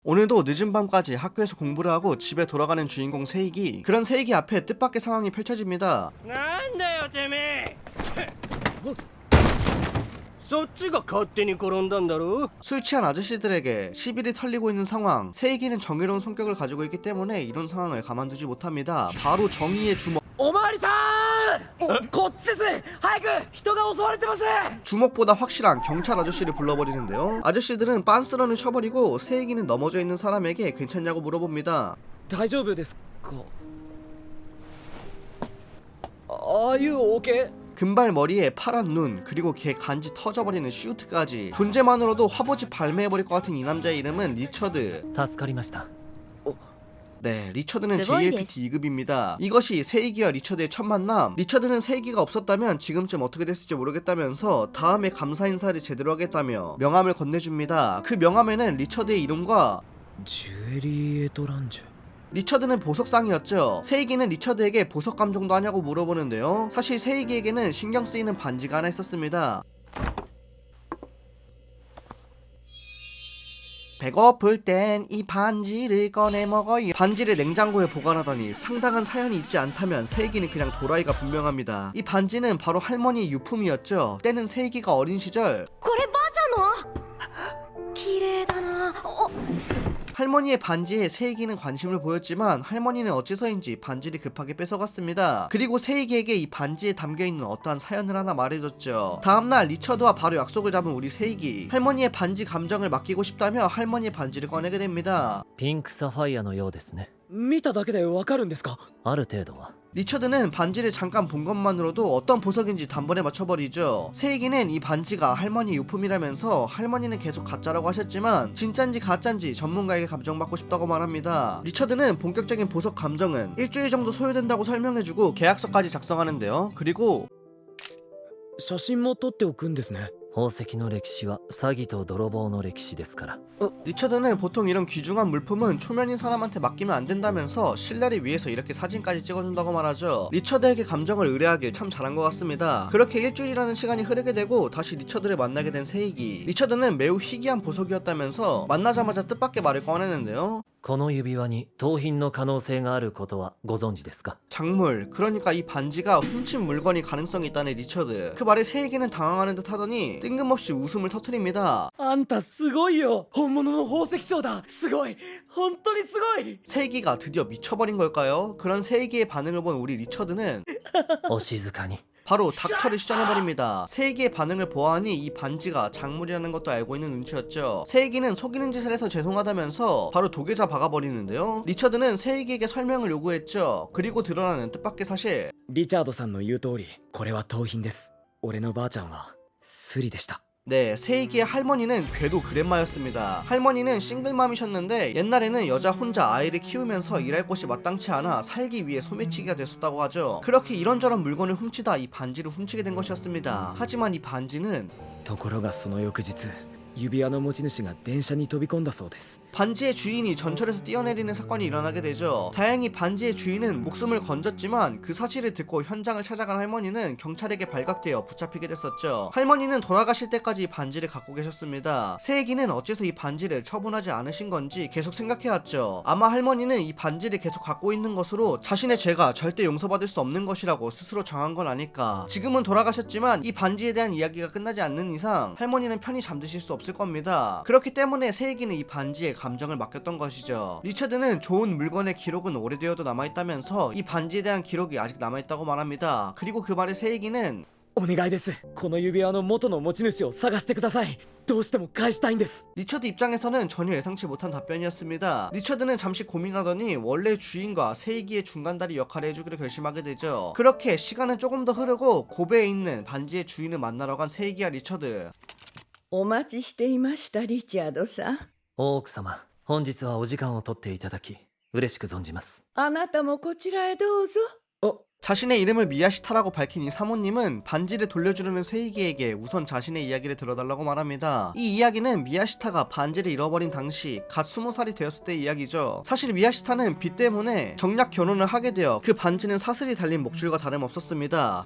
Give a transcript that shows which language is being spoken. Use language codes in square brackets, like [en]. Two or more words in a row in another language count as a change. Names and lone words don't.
[ko] 오늘도 늦은 밤까지 학교에서 공부를 하고 집에 돌아가는 주인공 세이기. 그런 세이기 앞에 뜻밖의 상황이 펼쳐집니다. [ja] なんだよてめえそっちが勝手に転んだんだろ [ko] 술 취한 아저씨들에게 시비를 털리고 있는 상황. 세이기는 정의로운 성격을 가지고 있기 때문에 이런 상황을 가만두지 못합니다. 바로 정의의 주먹. [ja] おまわりさんこっちです早く人が襲われてます [ko] 주먹보다 확실한 경찰 아저씨를 불러버리는데요. 아저씨들은 빤스런을 쳐버리고 세이기는 넘어져 있는 사람에게 괜찮냐고 물어봅니다. [ja] 大丈夫ですか [en] Are you okay? [ko] 금발 머리에 파란 눈, 그리고 걔 간지 터져버리는 슈트까지. 존재만으로도 화보집 발매해버릴 것 같은 이 남자의 이름은 리처드. [ja] 助かりました [ko] 네, 리처드는 스고이 JLPT 2급입니다. 이것이 세이기와 리처드의 첫 만남. 리처드는 세이기가 없었다면 지금쯤 어떻게 됐을지 모르겠다면서 다음에 감사 인사를 제대로 하겠다며 명함을 건네줍니다. 그 명함에는 리처드의 이름과 ジュエリー・エトランジェ 리처드는 보석상이었죠. 세이기는 리처드에게 보석 감정도 하냐고 물어보는데요. 사실 세이기에게는 신경 쓰이는 반지가 하나 있었습니다. 배고플 땐 이 반지를 꺼내 먹어요. 반지를 냉장고에 보관하다니 상당한 사연이 있지 않다면 세이기는 그냥 도라이가 분명합니다. 이 반지는 바로 할머니의 유품이었죠. 때는 세이기가 어린 시절 [ja] こればあちゃんの綺麗だな。 [ko] 할머니의 반지에 세이기는 관심을 보였지만 할머니는 어째서인지 반지를 급하게 뺏어갔습니다. 그리고 세이기에게 이 반지에 담겨있는 어떠한 사연을 하나 말해줬죠. 다음날 리처드와 바로 약속을 잡은 우리 세이기. 할머니의 반지 감정을 맡기고 싶다며 할머니의 반지를 꺼내게 됩니다. [ja] ピンクサファイアのようですね。見ただけでわかるんですかある程度は。 [ko] 리처드는 반지를 잠깐 본 것만으로도 어떤 보석인지 단번에 맞춰버리죠. 세이기는 이 반지가 할머니 유품이라면서 할머니는 계속 가짜라고 하셨지만 진짠지 가짠지 전문가에게 감정받고 싶다고 말합니다. 리처드는 본격적인 보석 감정은 일주일 정도 소요된다고 설명해주고 계약서까지 작성하는데요. 그리고 [ja] 写真も撮っておくんですね宝石の歴史は詐欺と泥棒の歴史ですから。 [ko] 리처드는 보통 이런 귀중한 물품은 초면인 사람한테 맡기면 안 된다면서 신뢰를 위해서 이렇게 사진까지 찍어준다고 말하죠. 리처드에게 감정을 의뢰하길 참 잘한 것 같습니다. 그렇게 일주일이라는 시간이 흐르게 되고 다시 리처드를 만나게 된 세이기. 리처드는 매우 희귀한 보석이었다면서 만나자마자 뜻밖의 말을 꺼내는데요. [ja] この指輪に盗品の可能性があることはご存知ですか？ [ko] 작물, 그러니까 이 반지가 훔친 물건이 가능성이 있다는 리처드. 그 말에 세이기는 당황하는 듯 하더니 뜬금없이 웃음을 터뜨립니다. [ja] あんたすごいよ本物の宝石商だすごい本当にすごい [ko] 세이기가 드디어 미쳐버린 걸까요? 그런 세이기의 반응을 본 우리 리처드는 [ja] お静かに。 [ko] 바로 닥터를 시전해버립니다. 세이기의 반응을 보아하니 이 반지가 작물이라는 것도 알고 있는 눈치였죠. 세이기는 속이는 짓을 해서 죄송하다면서 바로 독에자 박아버리는데요. 리처드는 세이기에게 설명을 요구했죠. 그리고 드러나는 뜻밖의 사실. [ja] リチャードさんの言う通りこれは盗品です俺のばあちゃんはスリでした [ko] 네, 세이기의 할머니는 궤도 그랜마였습니다. 할머니는 싱글맘이셨는데 옛날에는 여자 혼자 아이를 키우면서 일할 곳이 마땅치 않아 살기 위해 소매치기가 됐었다고 하죠. 그렇게 이런저런 물건을 훔치다 이 반지를 훔치게 된 것이었습니다. 하지만 이 반지는 [ja] ところがその翌日指輪の持ち主が電車に飛び込んだそうです [ko] 반지의 주인이 전철에서 뛰어내리는 사건이 일어나게 되죠. 다행히 반지의 주인은 목숨을 건졌지만 그 사실을 듣고 현장을 찾아간 할머니는 경찰에게 발각되어 붙잡히게 됐었죠. 할머니는 돌아가실 때까지 이 반지를 갖고 계셨습니다. 세이기는 어째서 이 반지를 처분하지 않으신 건지 계속 생각해왔죠. 아마 할머니는 이 반지를 계속 갖고 있는 것으로 자신의 죄가 절대 용서받을 수 없는 것이라고 스스로 정한 건 아닐까. 지금은 돌아가셨지만 이 반지에 대한 이야기가 끝나지 않는 이상 할머니는 편히 잠드실 수 없을 겁니다. 그렇기 때문에 세이기는 이 반지에 감정을 맡겼던 것이죠. 리처드는 좋은 물건의 기록은 오래되어도 남아있다면서 이 반지에 대한 기록이 아직 남아있다고 말합니다. 그리고 그 말에 세이기는 [ja] お願いですこの指輪の元の持ち主を探してくださいどうしても返したいんです [ko] 리처드 입장에서는 전혀 예상치 못한 답변이었습니다. 리처드는 잠시 고민하더니 원래 주인과 세이기의 중간다리 역할을 해주기로 결심하게 되죠. 그렇게 시간은 조금 더 흐르고 고베에 있는 반지의 주인을 만나러 간 세이기와 리처드. [ja] お待ちしていましたリチャードさん。大奥様、本日はお時間を取っていただき嬉しく存じます。あなたもこちらへどうぞ。 [ko] 자신의 이름을 미야시타라고 밝힌 이 사모님은 반지를 돌려주려는 세이기에게 우선 자신의 이야기를 들어달라고 말합니다. 이 이야기는 미야시타가 반지를 잃어버린 당시 갓 20살이 되었을 때의 이야기죠. 사실 미야시타는 빚 때문에 정략 결혼을 하게 되어 그 반지는 사슬이 달린 목줄과 다름없었습니다.